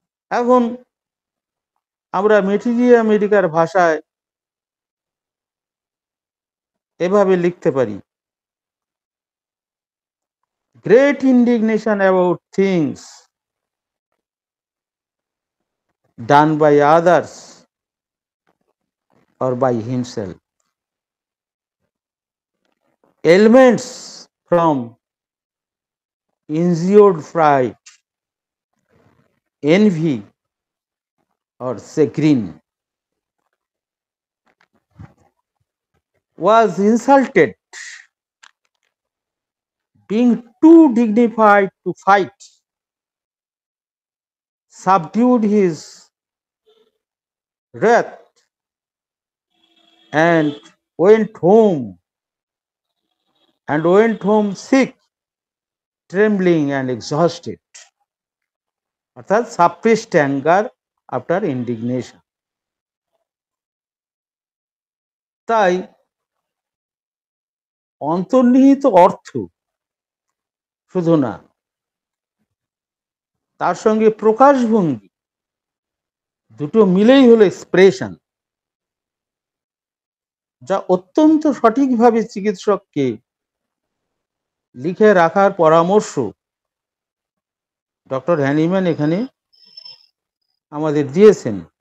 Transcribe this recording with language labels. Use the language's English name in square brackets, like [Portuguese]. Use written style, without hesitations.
[Bangla] এখন আমরা মেটিরিয়া মেডিকার ভাষায় এভাবে লিখতে পারি, [English] Great indignation about things done by others or by himself. Ailments from injured pride, envy, or chagrin was insulted, being too dignified to fight, subdued his wrath, and went home sick, trembling and exhausted. [Bangla] অর্থাৎ [English] suppressed anger after indignation. [Bangla] তাই অন্তর্নিহিত অর্থ শুধু না, তার সঙ্গে প্রকাশভঙ্গি দুটো মিলেই হলো এক্সপ্রেশন, যা অত্যন্ত সঠিকভাবে চিকিৎসককে লিখে রাখার পরামর্শ ডক্টর হ্যানিম্যান এখানে আমাদের দিয়েছেন।